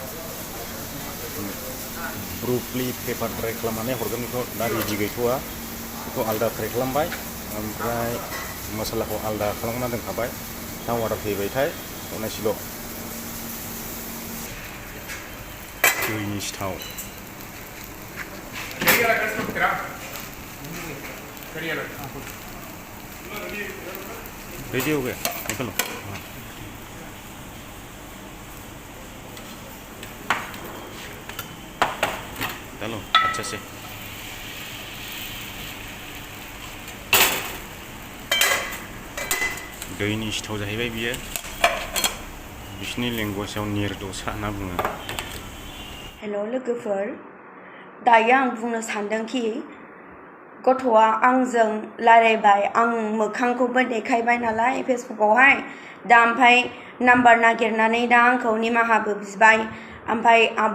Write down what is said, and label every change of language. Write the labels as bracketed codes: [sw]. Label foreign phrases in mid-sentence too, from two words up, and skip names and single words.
[en] broccoli pepper dry [brx] खालामनानै हरगोन बेखौ दा रेडि गैथ'वा बेखौ आलदा फ्राय खालामबाय ओमफ्राय मसालाखौ आलदा खालामना दोनखाबाय दा अर्डार फैबायथाय उनावसिल' दैनि सिथाव [hi] रेडी हो गया निकलो चलो अच्छा से [brx] दैनि सिथाव जाहैबाय बियो बिसिनि लेंगुवेजआव निर्दसा होनना बुङो हेल' लोगोफोर दायो आं बुंनो सानदोंखि गथ'आ आंजों रायलायबाय आं मोखांखौबो देखायबाय नालाय फेसबुकआवहाय दा ओमफ्राय नाम्बार नागिरनानै दा आंखौ निमाहाबो बिबाय ओमफ्राय आब'